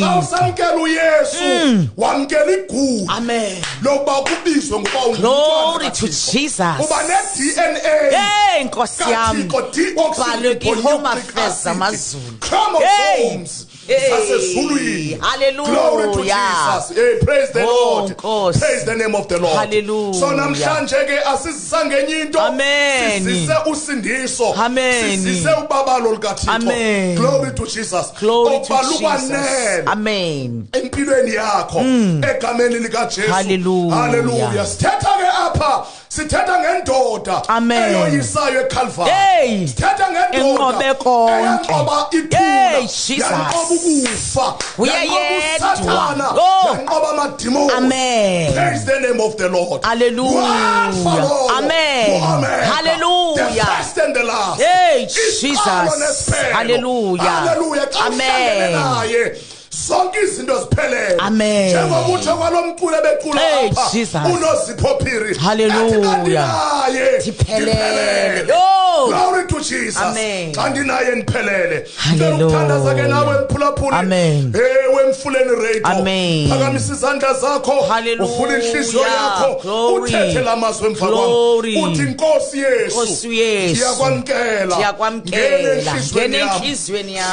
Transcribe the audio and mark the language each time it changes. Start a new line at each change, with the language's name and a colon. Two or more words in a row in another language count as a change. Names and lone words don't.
Xhosa: xa usamkela uYesu wamkela igugu Amen. lokuba kubizwe ngoba
English: Glory to Jesus.
Xhosa: uba ne-DNA
Zulu: Hey Nkosi yami.
Xhosa: kaThixo Ubhalwe kwi-Home Affairs zamazulu. chromosomes zasezulwini. Hallelujah.
English: Glory to Jesus. Hey, praise the Lord. Nkosi. Praise the name of the Lord. Hallelujah.
Xhosa: So namhlanje ke asizisa ngenye into. Amen. Sizise usindiso. Amen. Sizise ubabalo likaThixo. Amen.
English: Glory to Jesus. Glory to
Xhosa: Obalukwanele. Jesus. Amen. Empilweni yakho egameni lika Jesu. Hallelujah. Hallelujah. Sithetha ke apha sithetha ngendoda Amen. eyoyisayo eCalvary. Hey. Sithetha ngendoda
Zulu: Enqobe konke.
Xhosa: eyanqoba Hey, ithuna. Jesus. Yanqoba ukufa. Uyayedwa. Sathana. Oh. Yanqoba amadimoni. Amen.
English: Praise the name of the Lord. Hallelujah. Amen. Hallelujah. The first and the last. Hey,
Xhosa: Isiqalo Jesus. nesiphelo. Hallelujah. Hallelujah. Xa uhlangene naye, zonke izinto ziphelele. Amen. Njengoba uthi kwalomculo becula Hey, apha Jesus. uNozipho Phiri. Hallelujah. Athi kanti naye Ndiphelele. ndiphelele. Oh.
English: Glory to Jesus. Amen.
Xhosa: Xa ndinaye ndiphelele. Hallelujah.
Zulu: Ngikuthandaza ke nawe mphulaphuli. Amen.
Xhosa: Ewe Mfuleni Radio. Amen. Phakamisa izandla zakho. Hallelujah. Uvule inhliziyo yakho. Glory. Uthethe lamazwi emva Glory. kwami. Uthi Nkosi Yesu. Nkosi Yesu. Ndiyakwamkela. Ndiyakwamkela.
Zulu: Ngene enhlizweni yami.